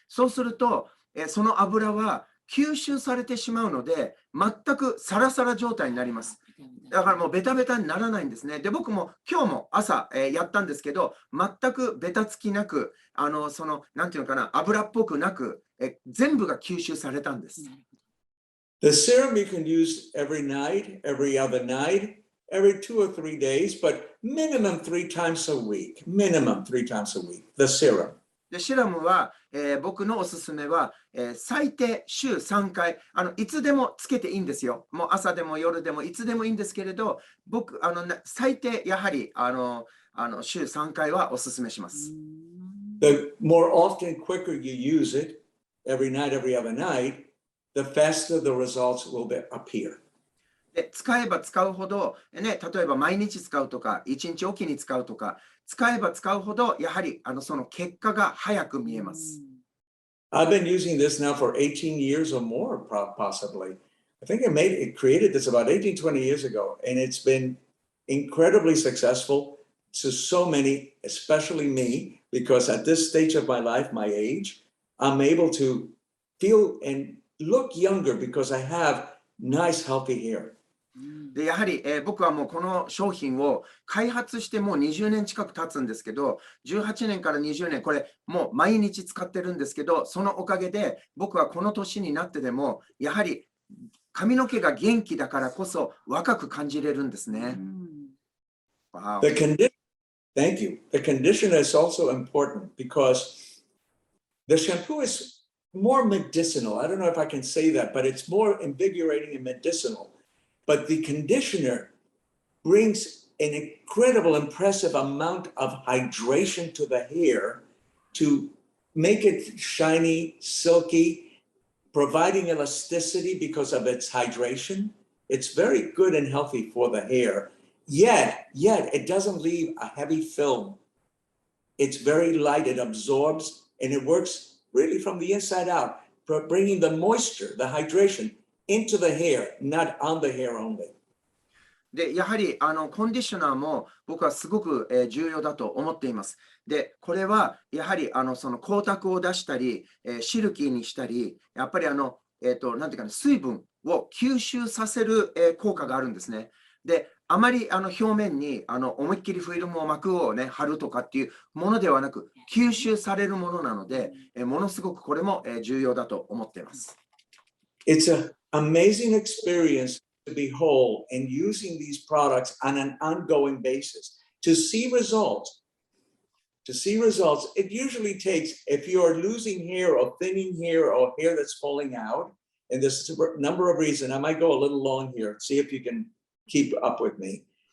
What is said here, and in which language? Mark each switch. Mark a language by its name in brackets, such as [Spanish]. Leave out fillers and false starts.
[Japanese] そうすると、その油は吸収されてしまうので、全くサラサラ状態になります。だからもうベタベタにならないんですね。で、僕も今日も朝、やったんですけど、全くベタつきなく、なんていうのかな、油っぽくなく、全部が吸収されたんです。 [English] The serum you can use every night, every other night, every 2 or 3 days, but minimum 3 times a week. Minimum 3 times a week. The serum. [Japanese] でシラムは、僕のおすすめは、最低週3回いつでもつけていいんですよ。もう朝でも夜でもいつでもいいんですけれど、僕最低やはり週3回はおすすめします。 [English] The more often, quicker you use it, every night, every other night, the faster the results will appear. [Japanese] で使えば使うほど、ね、例えば毎日使うとか、1日おきに使うとか、使えば使うほど、やはりその結果が早く見えます。 [English] I've been using this now for 18 years or more, possibly. I think it created this about 18, 20 years ago, and it's been incredibly successful to so many, especially me, because at this stage of my life, my age, I'm able to feel and look younger because I have nice, healthy hair. [Japanese] でやはり、僕はもうこの商品を開発してもう20年近く経つんですけど、18年から20年、これもう毎日使ってるんですけど、そのおかげで僕はこの年になってでも、やはり髪の毛が元気だからこそ若く感じれるんですね。 [English] Wow. Thank you. The conditioner is also important because the shampoo is more medicinal. I don't know if I can say that, but it's more invigorating and medicinal. But the conditioner brings an incredible, impressive amount of hydration to the hair to make it shiny, silky, providing elasticity because of its hydration. It's very good and healthy for the hair. Yet it doesn't leave a heavy film. It's very light, it absorbs, and it works really from the inside out, bringing the moisture, the hydration into the hair, not on the hair only. [Japanese] で、やはりコンディショナーも僕はすごく、重要だと思っています。で、これはやはりその光沢を出したり、シルキーにしたり、やっぱりなんていうかな、水分を吸収させる、効果があるんですね。で、あまり表面に思いっきりフィルムを膜をね、貼るとかっていうものではなく、吸収されるものなので、ものすごくこれも、重要だと思っています。 [English] It's an amazing experience to be whole and using these products on an ongoing basis. To see results, it usually takes, if you're losing hair or thinning hair or hair that's falling out, and there's a number of reasons, I might go a little long here, see if you can keep up with me.